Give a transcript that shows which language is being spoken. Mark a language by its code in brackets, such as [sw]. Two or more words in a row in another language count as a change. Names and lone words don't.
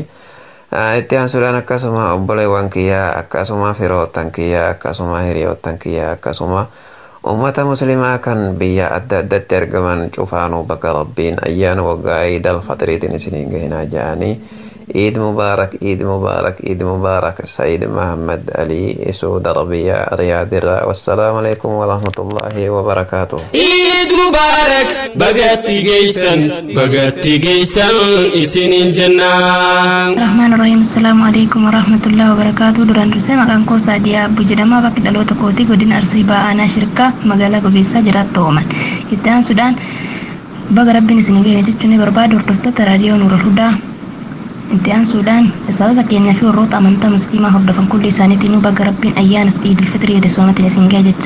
[om] Itti aansuudhaan akkasuma obboleewwan kiyyaa akkasuma firoottan kiyyaa akkasuma hiriyoottan kiyyaa akkasuma ummata muslimaa kan biyya adda addaatti argaman cufaanuu baga rabbiin ayyaana waggaa Eid al-Fitriitiin isiniin ga'eenaa jedhanii. [ar] عيد مبارك، عيد مبارك، عيد مبارك. Said Muhammad Ali, Saudi Arabia, Riyadh. والسلام عليكم ورحمة الله وبركاته. عيد مبارك [om] bagatti geessan isiniin jennaan. [ar] Rahmanirrahim. السلام عليكم ورحمة الله وبركاته. [om] Duraan dursee maqaan koo Saadiyaa Abbu jedhama. Bakki dhaloota kootii godina Arsii Ba'aanaa Shirkaa magaalaa Gobeessaa jiraattu Ooman. Itti aansuudhaan baga rabbiin isin ga'e jechuun barbaadu hordoftoota raadiyoo Nurul Hudaa. Itti aansuudhaan sababa keenyaa fi warroota amantaa musliimaa hordofan kulli isaaniitiin baga rabbiin ayyaana Eidul Fitrii eedesoomaatiin isin ga'e jechaa.